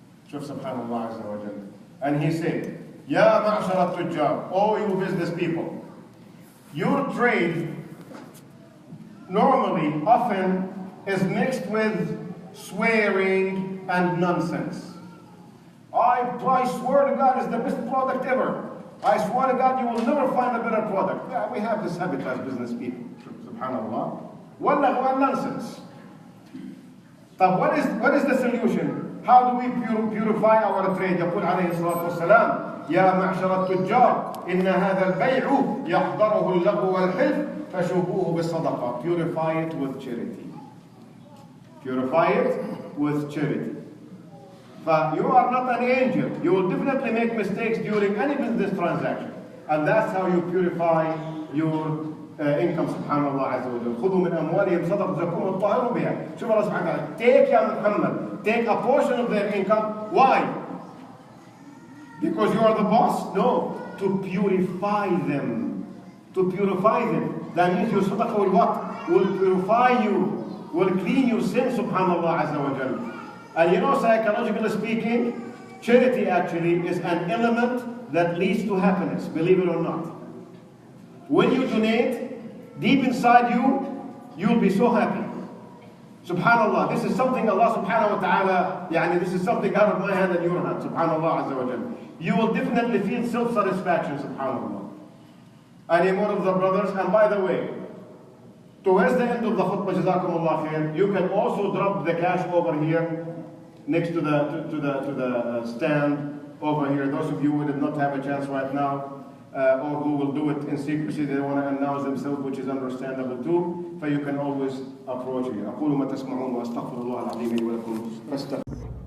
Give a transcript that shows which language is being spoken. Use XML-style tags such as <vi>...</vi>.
<en>Shuf subhanallah azza wa jalla. And he said,</en> <ar>Ya ma'shar al-tujjar,</ar> <en>all you business people, your trade normally, often, is mixed with swearing and nonsense. I swear to God, it's the best product ever. I swear to God, you will never find a better product. Yeah, we have this habit as business people. Subhanallah. One nonsense. But what is the solution? How do we purify our trade?</en> <ar>يقول عليه الصلاة والسلام يا معشر التجار إن هذا البيع يحضره اللغو والحلف فشوبوه بالصدقة.</ar> <en>Purify it with charity. Purify it with charity. But you are not an angel. You will definitely make mistakes during any business transaction. And that's how you purify your income.</en> <ar>Subhanallah azza wa jalla. خذوا من أموالهم صدقة تزكوهم وتطهروا بها. شوف الله سبحانه وتعالى.</ar> <en>Take ya Muhammad. Take a portion of their income. Why? Because you are the boss? No. To purify them. To purify them. That means your sadaqah will what? Will purify you. Will clean your sin. Subhanallah azza wa jalla. And you know, psychologically speaking, charity actually is an element that leads to happiness, believe it or not. When you donate, deep inside you, you'll be so happy. Subhanallah, this is something Allah subhanahu wa ta'ala, this is something out of my hand and your hand, subhanallah azza wa jalla. You will definitely feel self-satisfaction, subhanallah. And one of the brothers, and by the way, towards the end of the khutbah, jazakumullah khair, you can also drop the cash over here, next to the stand over here. Those of you who did not have a chance right now, or who will do it in secrecy, they want to announce themselves, which is understandable too. So you can always approach here.</en> <ar>أقول ما تسمعون وأستغفر الله العظيم لي ولكم فاستغفروه.</ar>